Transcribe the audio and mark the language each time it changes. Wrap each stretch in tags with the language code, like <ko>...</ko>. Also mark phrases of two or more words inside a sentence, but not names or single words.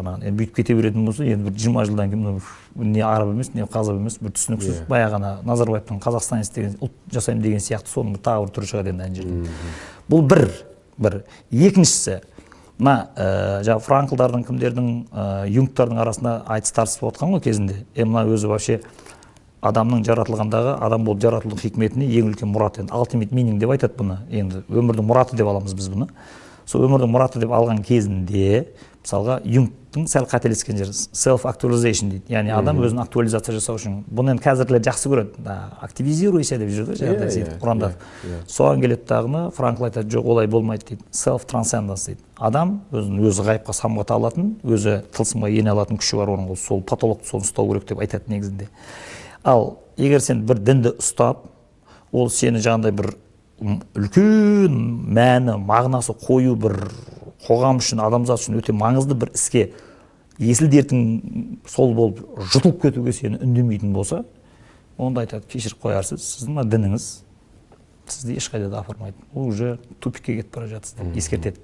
<kk>Енді бүйтіп кете беретін болса, енді бір 20 жылдан кейін не араб емес, не қазақ емес, бір түсініксіз баяғына Назарбаевтың қазақстанец деген ұлт жасаймын деген сияқты соның тағы бір түрі шығады енді ана жерде. Бұл бір. Екіншісі, мына жаңағы Франклдардың, кімдердің, Юнгтардың арасында айтыс тартыс болып отқан ғой кезінде. Мына өзі вообще адамның жаратылғандағы, адам болып жаратылу хикметіне ең үлкен мұрат, енді</kk> <en>ultimate meaning</en> <kk>деп айтады бұны. Енді өмірдің мұраты деп аламыз біз бұны. Сол өмірдің мұраты деп алған кезінде, мысалға Юнгтың сәл қателескен жері self-actualization дейді. Яғни адам өзін актуализация жасау үшін. Бұны енді қазірлер жақсы көреді. Активизируйся деп жүрді, жаңағыдай сөйтіп Құранда. Соған келеді дағыны, Франкл айтады, жоқ, олай болмайды дейді. Self-transcendence дейді. Адам өзі ғайыпқа самғата алатын, өзі тылсымға ене алатын күші бар оның, сол патологты соны ұстау керек деп айтады негізінде. Ал егер сен бір дінді ұстап, ол сені жаңағыдай бір үлкен мәні, мағынасы қою бір қоғам үшін, адамзат үшін өте маңызды бір іске есіл дертің сол болып жұтылып кетуге сені үндемейтін болса, онда айтады, кешіріп қоярсыз, сіздің дініңіз сізді ешқайда да апармайды, ол уже тупикке кетіп бара жатсыз деп ескертеді.</kk>